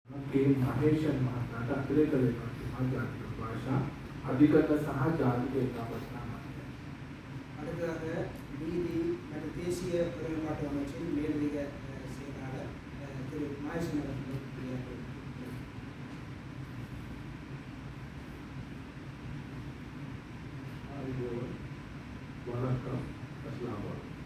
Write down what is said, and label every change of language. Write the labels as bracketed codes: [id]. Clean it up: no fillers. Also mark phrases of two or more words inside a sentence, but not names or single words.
[si] මහේෂන් මහත්මයාට අතිරේක ලේකම්තුමා ජාතික භාෂා අධිකරණ සහ ජාතික ඒකාබද්ධ අමාත්‍ය. [ta] அடுத்ததாக நீதி மற்றும் தேசிய ஒருமைப்பாட்டு அமைச்சின் மேலதிக செயலாளர் திரு மகேஷன் அவர்கள் உரையாற்றுவார். வணக்கம். [ar] السلام عليكم.